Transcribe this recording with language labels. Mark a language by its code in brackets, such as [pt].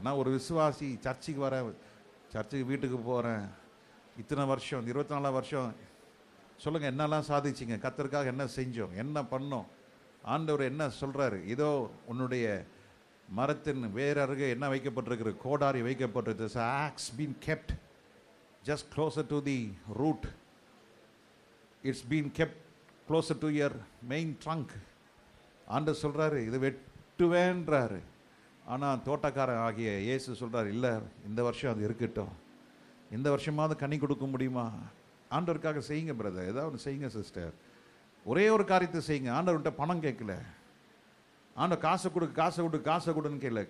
[ta] நான் ஒரு விசுவாசி, சர்ச்சுக்கு வரேன், சர்ச்சுக்கு வீட்டுக்கு போகிறேன், இத்தனை வருஷம் 24 வருஷம். சொல்லுங்கள், என்னெல்லாம் சாதிச்சிங்க, கர்த்தருக்காக என்ன செஞ்சோம், என்ன பண்ணோம், ஆண்டவர் என்ன சொல்கிறாரு? இதோ உன்னுடைய மரத்தின் வேறு அருகே என்ன வைக்கப்பட்டிருக்கிற, கோடாரி வைக்கப்பட்டிருக்கு. [en] axe been kept just closer to the root. It's been kept closer to your main trunk. [ta] ஆண்டவர் சொல்கிறாரு, இது வெட்டுவேன்றாரு. ஆனால் தோட்டக்காரன் ஆகிய இயேசு சொல்கிறார், இல்லை இந்த வருஷம் அது இருக்கட்டும், இந்த வருஷமாவது கனி கொடுக்க முடியுமா? ஆண்டவருக்காக செய்யுங்க பிரதர், ஏதாவது ஒன்று செய்யுங்க சிஸ்டர். ஒரே ஒரு காரியத்தை செய்யுங்க. ஆண்டவர்கிட்ட பணம் கேட்கல, ஆண்டவர் காசை கொடு, காசை கொடு, காசை கொடுன்னு கேட்கல.